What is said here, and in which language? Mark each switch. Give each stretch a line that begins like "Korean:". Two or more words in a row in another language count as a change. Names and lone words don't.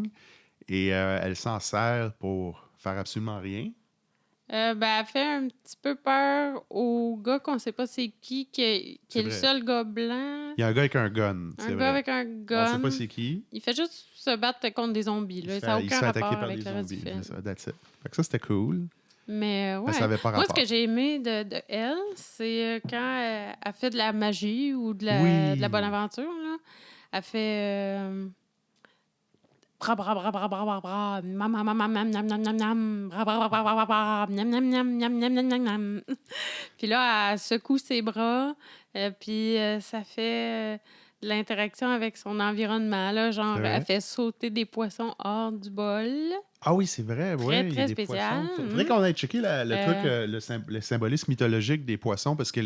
French: Et elle s'en sert pour faire absolument rien. Ben, elle fait un petit peu peur au gars qu'on sait pas c'est qui est C'est le vrai. seul gars blanc. Il y a un gars avec un gun, c'est Un vrai. gars avec un On gun. sait pas c'est qui. Il fait juste se battre contre des zombies. Là. Il Ça n'a se aucun fait rapport attaquer par avec des le reste du zombies. film. C'est ça,
English: that's it.
French: Fait que ça, c'était cool. Mais ouais. Mais ça avait pas Moi, rapport. ce que j'ai aimé de elle, c'est quand elle fait de la magie ou de la, Oui. de la bonne aventure. Là. Elle fait... bra bra bra bra bra bra bra mam mam mam nam nam nam nam nam bra bra bra bra bra bra nam nam nam nam nam nam nam nam. Puis là, elle secoue ses bras, puis ça fait de l'interaction avec son environnement. Là, genre, C'est vrai. elle fait sauter des poissons hors du bol. Ah oui, c'est vrai. Très, Ouais, il y a très des spécial. poissons. Faudrait qu'on aille checker le truc, le symbolisme mythologique des poissons parce que